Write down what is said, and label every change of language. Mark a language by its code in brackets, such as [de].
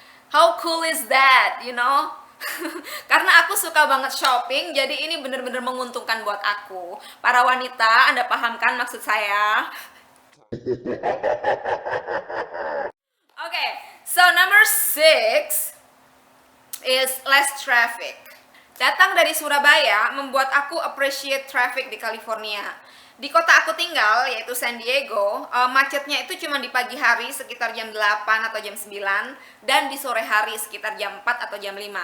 [en] How cool is that, you know? [id] Karena aku suka banget shopping, jadi ini bener-bener menguntungkan buat aku. Para wanita, Anda paham kan maksud saya? [en] Okay, so number 6 is less traffic. [id] Datang dari Surabaya membuat aku appreciate traffic di California. Di kota aku tinggal, yaitu San Diego, macetnya itu cuma di pagi hari sekitar jam 8 atau jam 9, dan di sore hari sekitar jam 4 atau jam 5.